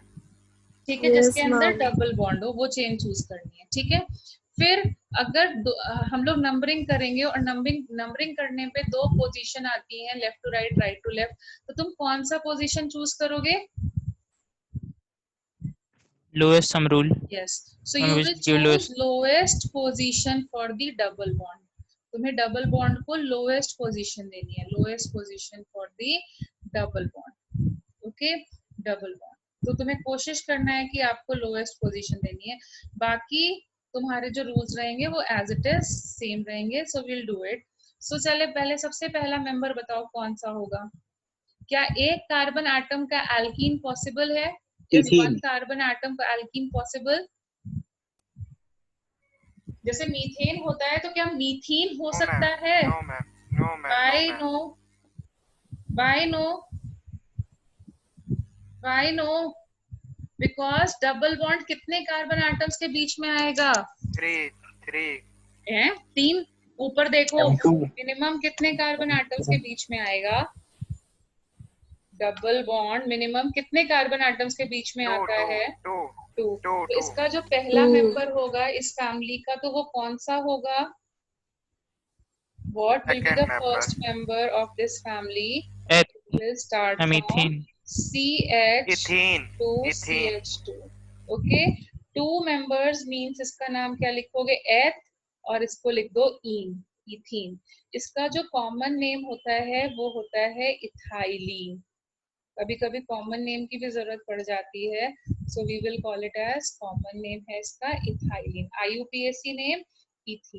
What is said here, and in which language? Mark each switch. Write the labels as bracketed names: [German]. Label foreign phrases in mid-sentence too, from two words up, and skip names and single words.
[Hindi] ठीक है, जिसके अंदर [English] double bond [Hindi] हो वो [English] chain choose [Hindi] करनी है। ठीक है, फिर अगर हम लोग नंबरिंग करेंगे और नंबरिंग करने पे दो पोजीशन आती हैं, [English] left to right, right to left, [Hindi] तो तुम कौन सा पोजीशन चूज करोगे? [English] lowest sum rule. Yes, so you will choose lowest position for the double bond. [Hindi] तुम्हें [English] double bond [Hindi] को [English] lowest position [Hindi] देनी है, [English] lowest position for the double bond. [Hindi] ओके, [English] double bond, [Hindi] तो तुम्हें कोशिश करना है कि आपको [English] lowest position [Hindi] देनी है। बाकी तुम्हारे जो रूल्स रहेंगे वो [English] as it is same [Hindi] रहेंगे। [English] so will do it. [Hindi] सो चले पहले सबसे पहला मेंबर बताओ कौन सा होगा। क्या एक [English] carbon atom [Hindi] का [English] alkene possible [Hindi] है? [English] is one carbon atom [Hindi] का [English] alkene possible? [Hindi] जैसे मीथेन होता है तो क्या मीथीन हो सकता है? [English] no ma'am, no ma'am. Why no? Why no? Why no? [Hindi] Because [English] double bond [Hindi] कितने [English] carbon atoms [Hindi] के बीच में आएगा? 3 हैं? 3? ऊपर देखो, मिनिमम कितने [English] carbon atoms [Hindi] के बीच में आएगा? [English] double bond [Hindi] मिनिमम कितने [English] carbon atoms [Hindi] के बीच में आता है? 2। तो इसका जो पहला मेंबर होगा इस फैमिली का, तो वो कौन सा होगा? [English] What will be the first member of this family? It will start from CH to CH2. Okay, 2 members means [Hindi] इसका नाम क्या लिखोगे? एथ, और इसको लिख दो ईन, इथीन। इसका जो [English] common name [Hindi] होता है वो होता है इथाइलीन। कभी कभी [English] common name [Hindi] की भी जरूरत पड़ जाती है, [English] so we will call it as, common name [Hindi] है इसका इथाइलीन, [English] IUPAC name [Hindi] इथीन।